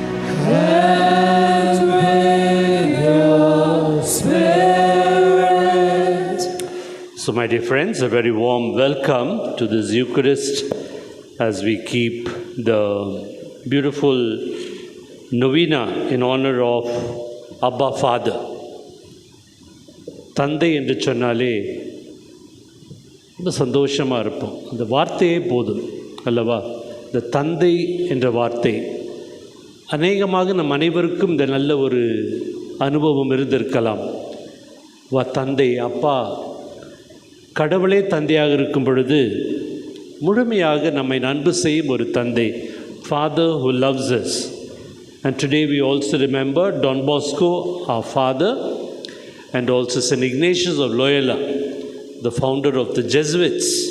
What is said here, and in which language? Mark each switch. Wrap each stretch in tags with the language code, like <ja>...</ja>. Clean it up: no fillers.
<en>And with your spirit. So, my dear friends, a very warm welcome to this Eucharist as we keep the beautiful novena in honor of Abba Father.</en> <ta>தந்தை என்று சொன்னாலே ரொம்ப சந்தோஷமாக இருப்போம். அந்த வார்த்தையே போதும் அல்லவா? இந்த தந்தை என்ற வார்த்தை அநேகமாக நம் அனைவருக்கும் இந்த நல்ல ஒரு அனுபவம் இருந்திருக்கலாம். தந்தை, அப்பா, கடவுளே தந்தையாக இருக்கும் பொழுது முழுமையாக நம்மை அன்பு செய்யும் ஒரு தந்தை.</ta> <en>Father who loves us. And today we also remember Don Bosco, our father, and also St. Ignatius of Loyola, the founder of the Jesuits.</en>